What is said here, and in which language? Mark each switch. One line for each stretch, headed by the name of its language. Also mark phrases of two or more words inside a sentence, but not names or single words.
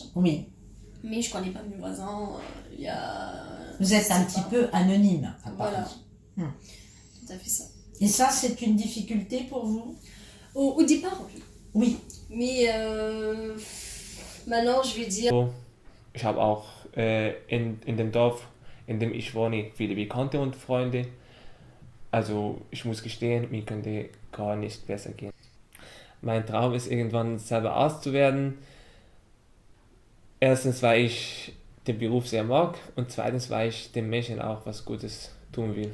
French: Oui. Mais je connais pas mes voisins. Vous êtes un petit peu anonyme à Paris. Voilà. Tout à fait ça. Et ça, c'est une difficulté pour vous? Au départ, oui. Oui. Mais maintenant, je vais dire...
German: Ich habe auch in dem Dorf, in dem ich wohne, viele Bekannte und Freunde. Also ich muss gestehen, mir könnte gar nicht besser gehen. Mein Traum ist irgendwann selber Arzt zu werden. Erstens, weil ich den Beruf sehr mag und zweitens, weil ich den Menschen auch was Gutes tun will.